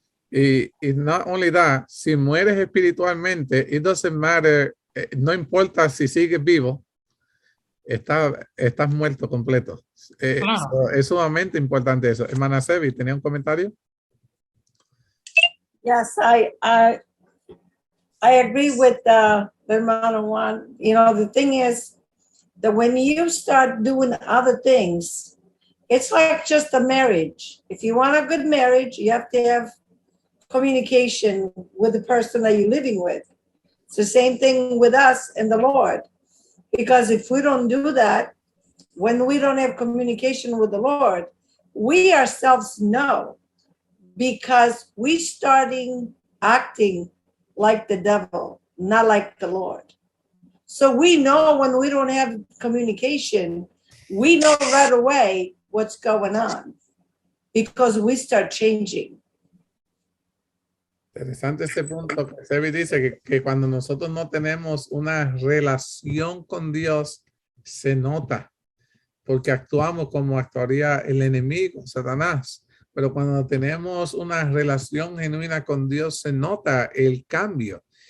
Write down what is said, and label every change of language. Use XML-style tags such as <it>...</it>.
<es>Y</es> <en>not only that,</en> <es>si mueres espiritualmente,</es> <en>it doesn't matter,</en> <es>no importa si sigues vivo, estás muerto completo. Claro. Es sumamente importante eso. Hermana Sevi, ¿tenía un comentario?</es> <en>Yes, I agree with hermano Juan. You know, the thing is that when you start doing other things, it's like just a marriage. If you want a good marriage, you have to have communication with the person that you're living with. It's the same thing with us and the Lord. Because if we don't do that, when we don't have communication with the Lord, we ourselves know, because we starting acting like the devil, not like the Lord. So we know when we don't have communication, we know right away what's going on because we start changing.</en> <es>Interesante este punto. Sevi dice que cuando nosotros no tenemos una relación con Dios, se nota, porque actuamos como actuaría el enemigo, Satanás. Pero cuando tenemos una relación genuina con Dios, se nota el cambio.</es>